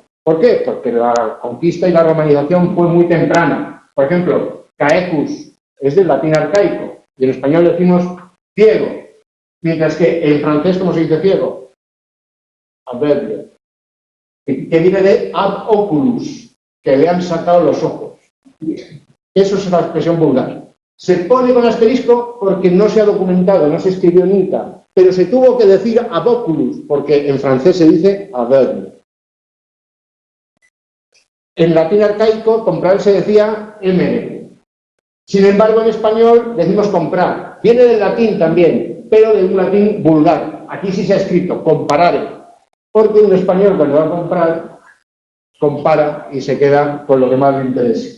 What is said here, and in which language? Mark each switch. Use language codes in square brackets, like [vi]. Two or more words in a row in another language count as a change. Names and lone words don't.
[es] ¿Por qué? Porque la conquista y la romanización fue muy temprana. Por ejemplo, caecus es del latín arcaico y en español decimos ciego, mientras que en francés, ¿cómo se dice ciego? Aveugle, que viene de [la] ad oculus, [es] que le han sacado los ojos. Eso es la expresión vulgar. Se pone con asterisco porque no se ha documentado, no se escribió nunca, pero se tuvo que decir [la] ad oculus, [es] porque en francés se dice aveugle. En latín arcaico, comprar se decía emere. Sin embargo, en español decimos comprar. Viene del latín también, pero de un latín vulgar. Aquí sí se ha escrito comparare, porque un español cuando va a comprar, compara y se queda con lo que más le interesa.